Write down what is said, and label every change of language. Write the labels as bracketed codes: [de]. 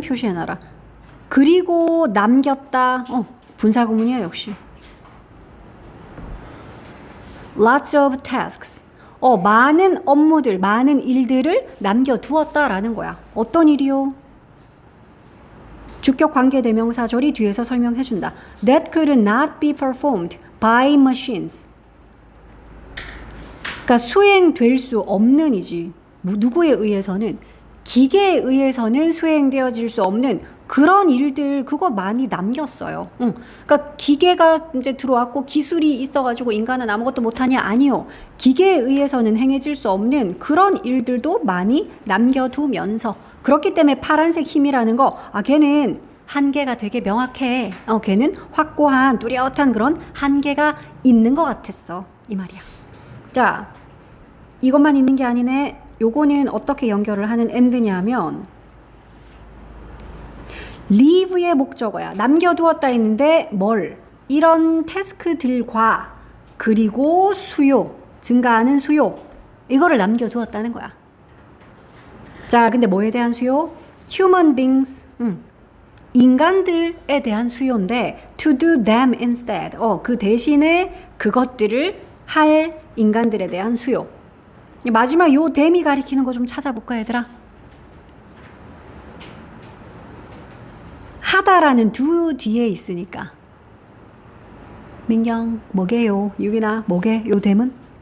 [ko] 표시해놔라. 그리고 남겼다. 분사구문이야 역시. [en] Lots of tasks. [ko] 많은 업무들, 많은 일들을 남겨두었다라는 거야. 어떤 일이요? 주격 관계 대명사절이 뒤에서 설명해준다. [en] That could not be performed by machines. [ko] 그러니까 수행될 수 없는 이지. 누구에 의해서는? 기계에 의해서는 수행되어질 수 없는 그런 일들 그거 많이 남겼어요. 그러니까 기계가 이제 들어왔고 기술이 있어가지고 인간은 아무것도 못하냐? 아니요. 기계에 의해서는 행해질 수 없는 그런 일들도 많이 남겨두면서 그렇기 때문에 파란색 힘이라는 거, 걔는 한계가 되게 명확해. 걔는 확고한 뚜렷한 그런 한계가 있는 것 같았어. 이 말이야. 자, 이것만 있는 게 아니네. 요거는 어떻게 연결을 하는 end냐면 leave의 목적어야. 남겨두었다 했는데 뭘? 이런 태스크들과 그리고 수요, 증가하는 수요 이거를 남겨두었다는 거야. 자, 근데 뭐에 대한 수요? [en] human beings, [ko] 인간들에 대한 수요인데 [en] to do them instead. [ko] 그 대신에 그것들을 할 인간들에 대한 수요. 마지막 요 them이 가리키는 거 좀 찾아볼까 얘들아? 하다라는 do 뒤에 있으니까. 민경 뭐게요? 유빈아 뭐게? 요 them은?